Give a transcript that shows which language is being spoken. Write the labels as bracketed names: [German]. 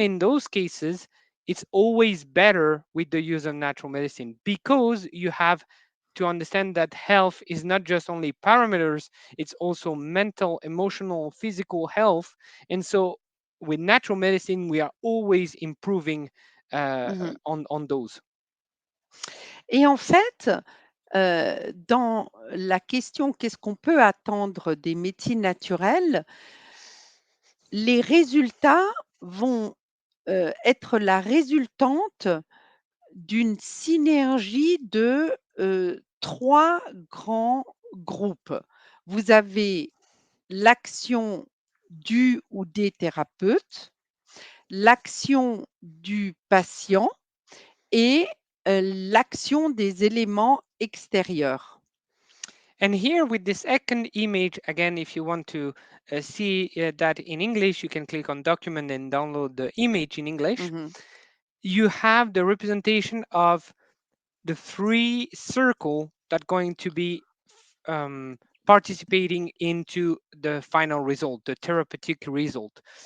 [English] in those cases, it's always better with the use of natural medicine, because you have to understand that health is not just only parameters, it's also mental, emotional, physical health. And so with natural medicine, we are always improving Mmh. on those. [French] Et en fait, dans la question: «Qu'est-ce qu'on peut attendre des médecines naturelles?» les résultats vont, être la résultante d'une synergie de, 3 grands groupes. Vous avez l'action du ou des thérapeutes, l'action du patient et l'action des éléments extérieurs. [English] And here with this second image, again, if you want to see that in English, you can click on document and download the image in English. Mmh. You have the representation of the three circle that going to be participating into the final result, the therapeutic result.